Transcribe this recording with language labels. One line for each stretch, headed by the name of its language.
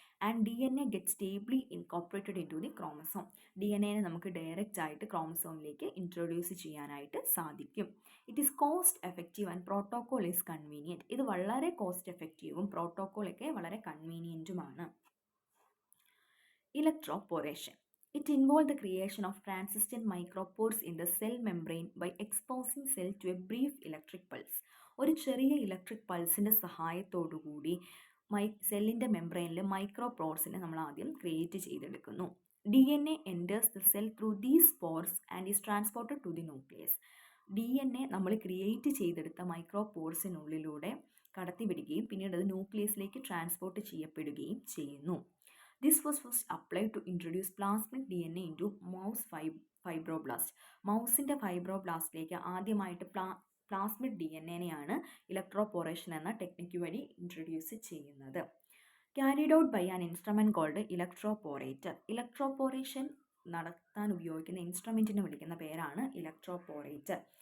English: And DNA get stably incorporated into the chromosome.
Malayalam: DNA നമുക്ക് direct ആയിട്ട് ക്രോമസോമിലേക്ക് introduce ചെയ്യാനായിട്ട് സാധിക്കും.
English: It is cost effective and protocol is convenient.
Malayalam: ഇത് വളരെ cost എഫക്റ്റീവും പ്രോട്ടോകോളൊക്കെ വളരെ കൺവീനിയൻറ്റുമാണ്. ഇലക്ട്രോപോറേഷൻ.
English: It involves the creation of transistor micropores in the cell membrane by exposing cell to a brief electric pulse.
Malayalam: ഒരു ചെറിയ electric പൾസിൻ്റെ സഹായത്തോടുകൂടി സെല്ലിൻ്റെ മെംബ്രെയിനിൽ മൈക്രോപോർസിനെ നമ്മൾ ആദ്യം create ചെയ്തെടുക്കുന്നു.
English: DNA enters the cell through these pores and is transported to the nucleus.
Malayalam: DNA നമ്മൾ create ചെയ്തെടുത്ത മൈക്രോപോർസിനുള്ളിലൂടെ കടത്തിവിടുകയും പിന്നീട് അത് ന്യൂക്ലിയസിലേക്ക് ട്രാൻസ്പോർട്ട് ചെയ്യപ്പെടുകയും ചെയ്യുന്നു.
English: This was first applied to introduce plasmid DNA into mouse fibroblast.
Malayalam: മൗസിൻ്റെ ഫൈബ്രോബ്ലാസ്റ്റിലേക്ക് ആദ്യമായിട്ട് പ്ലാസ്മിഡ് DNAനെയാണ് ഇലക്ട്രോപോറേഷൻ എന്ന ടെക്നിക്ക് വഴി ഇൻട്രൊഡ്യൂസ് ചെയ്യുന്നത്.
English: Carried out by an instrument called electroporator.
Malayalam: ഇലക്ട്രോപോറേഷൻ നടത്താൻ ഉപയോഗിക്കുന്ന ഇൻസ്ട്രുമെൻറ്റിനെ വിളിക്കുന്ന പേരാണ് ഇലക്ട്രോപോറേറ്റർ.